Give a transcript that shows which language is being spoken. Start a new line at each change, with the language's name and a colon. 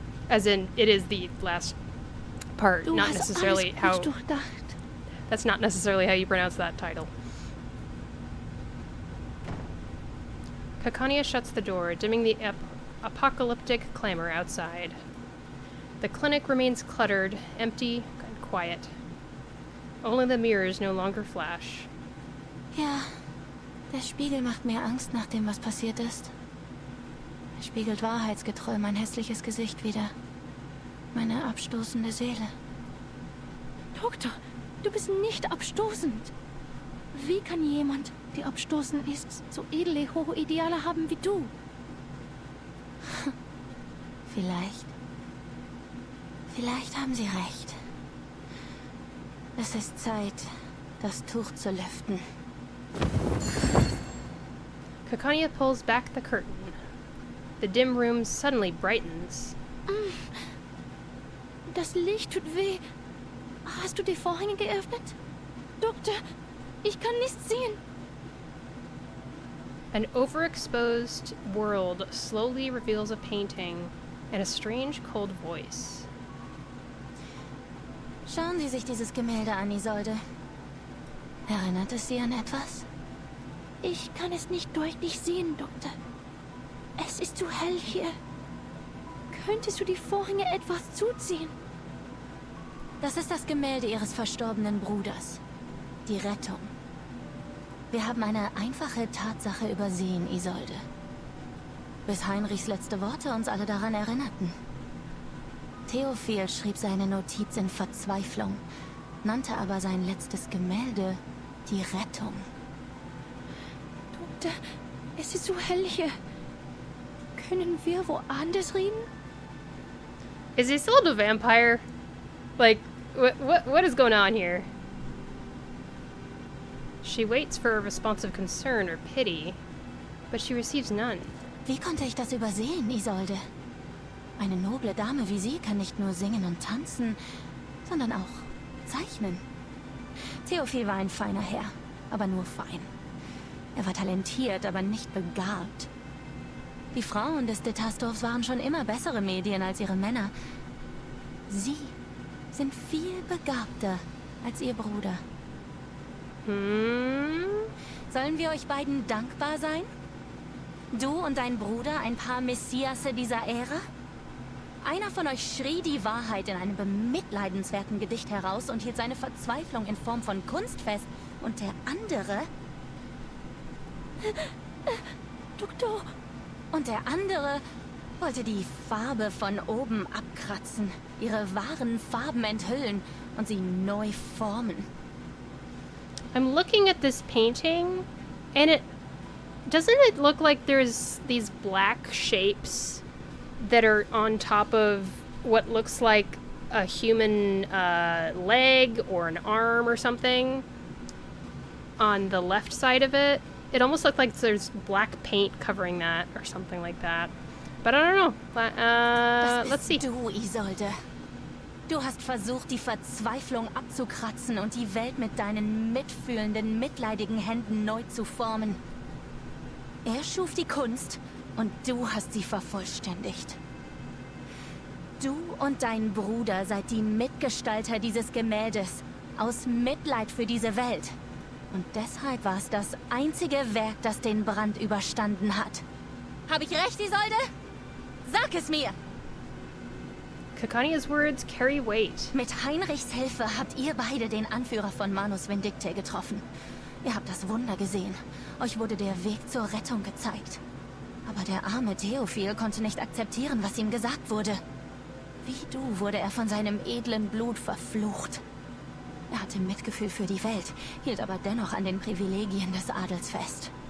English: As in, it is the last part, not necessarily how... That's not necessarily how you pronounce that title. Kakania shuts the door, dimming the apocalyptic clamor outside. The clinic remains cluttered, empty, and quiet. Only the mirrors no longer flash.
German: Ja, der Spiegel macht mir Angst nach dem, was passiert ist. Er spiegelt wahrheitsgetreu mein hässliches Gesicht wider. Meine abstoßende Seele. Doktor, du bist nicht abstoßend. Wie kann jemand, der abstoßend ist, so edle, hohe Ideale haben wie du? Vielleicht haben Sie recht. Es ist Zeit, das Tuch zu lüften. Kakania pulls back the curtain. The dim room suddenly brightens. Das Licht tut weh. Hast du die Vorhänge geöffnet? Doktor, ich kann nichts sehen. An overexposed world slowly reveals a painting and a strange cold voice. Schauen Sie sich dieses Gemälde an, Isolde. Erinnert es Sie an etwas? Ich kann es nicht deutlich sehen, Doktor. Es ist zu hell hier. Könntest du die Vorhänge etwas zuziehen? Das ist das Gemälde Ihres verstorbenen Bruders. Die Rettung. Wir haben eine einfache Tatsache übersehen, Isolde. Bis Heinrichs letzte Worte uns alle daran erinnerten. Theophil schrieb seine Notiz in Verzweiflung, nannte aber sein letztes Gemälde die Rettung. Doktor, es ist so hell hier. Können wir woanders reden?
English: Is he still a vampire? Like, what is going on here? She waits for a response of concern or pity, but she receives none.
German: Wie konnte ich das übersehen, Isolde? Eine noble Dame wie Sie kann nicht nur singen und tanzen, sondern auch zeichnen. Theophil war ein feiner Herr, aber nur fein. Er war talentiert, aber nicht begabt. Die Frauen des Detasdorfs waren schon immer bessere Medien als ihre Männer. Sie sind viel begabter als ihr Bruder. Sollen wir euch beiden dankbar sein? Du und dein Bruder, ein paar Messiasse dieser Ära? Einer von euch schrie die Wahrheit in einem bemitleidenswerten Gedicht heraus und hielt seine Verzweiflung in Form von Kunst fest. Und der andere... Doktor... Und der andere wollte die Farbe von oben abkratzen, ihre wahren Farben enthüllen und sie neu formen.
English: I'm looking at this painting, and doesn't it look like there's these black shapes that are on top of what looks like a human leg or an arm or something on the left side of it? It almost looked like there's black paint covering that or something like that. But I don't know. Let's see.
German: Du, Isolde. Du hast versucht, die Verzweiflung abzukratzen und die Welt mit deinen mitfühlenden, mitleidigen Händen neu zu formen. Er schuf die Kunst und du hast sie vervollständigt. Du und dein Bruder seid die Mitgestalter dieses Gemäldes, aus Mitleid für diese Welt. Und deshalb war es das einzige Werk, das den Brand überstanden hat. Habe ich recht, Isolde? Sag es mir!
English: Kakania's words carry weight.
German: Mit Heinrichs Hilfe habt ihr beide den Anführer von Manus Vindicte getroffen. Ihr habt das Wunder gesehen. Euch wurde der Weg zur Rettung gezeigt. Aber der arme Theophil konnte nicht akzeptieren, was ihm gesagt wurde. Wie du wurde er von seinem edlen Blut verflucht. Er hatte Mitgefühl für die Welt, hielt aber dennoch an den Privilegien des Adels fest.